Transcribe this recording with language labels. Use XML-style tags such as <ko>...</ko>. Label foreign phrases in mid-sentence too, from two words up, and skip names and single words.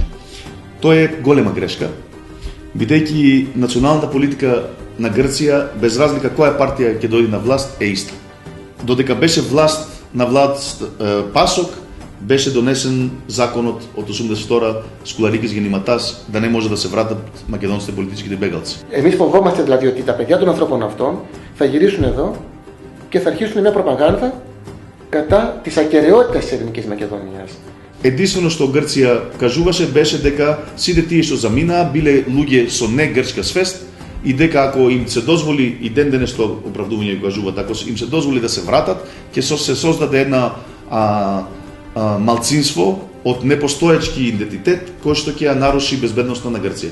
<mk>Тоа е голема грешка, бидејќи националната политика на Грција, без разлика која партија ќе дојде на власт, е иста. Додека беше на власт ПАСОК, беше донесен законот од 82 Скуларикис Генематас да не може да се вратат македонските политическите μπέγαλци.</mk> <el>Εμείς φοβόμαστε δηλαδή ότι τα παιδιά των ανθρώπων αυτών θα γυρίσουν εδώ και θα αρχίσουν μια προπαγάνδα κατά της ακεραιότητας της Ελληνικής Μακεδονίας.</el> <mk>Единствено што Грција кажуваше беше дека сите тие што заминаа биле луѓе со не грчка свест и дека ако им се дозволи и ден денес што оправдување кажуваат, ако им се дозволи да се вратат, ќе се создаде една малцинство од непостоечки идентитет кој што ќе ја наруши безбедноста на Грција.</mk>